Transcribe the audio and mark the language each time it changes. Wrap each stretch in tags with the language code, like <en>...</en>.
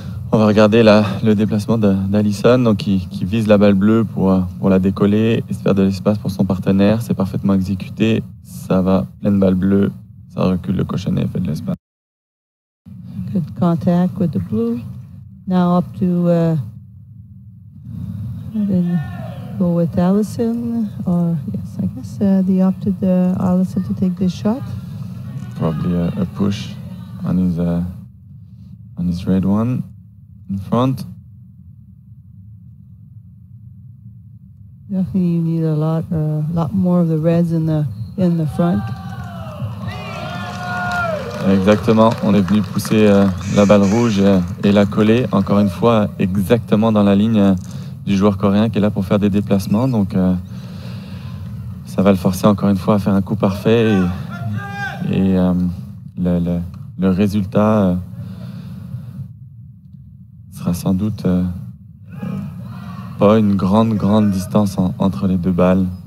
<fr>On va regarder le déplacement d'Allison, donc qui vise la balle bleue pour la décoller et se faire de l'espace pour son partenaire. C'est parfaitement exécuté. Ça va, pleine balle bleue. Ça recule le cochonnet, fait de l'espace.</fr> <en>Good contact with the blue. Now up to then go with Allison, or yes, I guess they opted Allison to take this shot. Probably a push on his red one in front. Definitely, you need a lot more of the reds in the front.</en> <fr>Exactement, on est venu pousser la balle rouge et la coller, encore une fois, exactement dans la ligne du joueur coréen qui est là pour faire des déplacements. Donc, ça va le forcer encore une fois à faire un coup parfait et le résultat sera sans doute pas une grande distance entre les deux balles.</fr>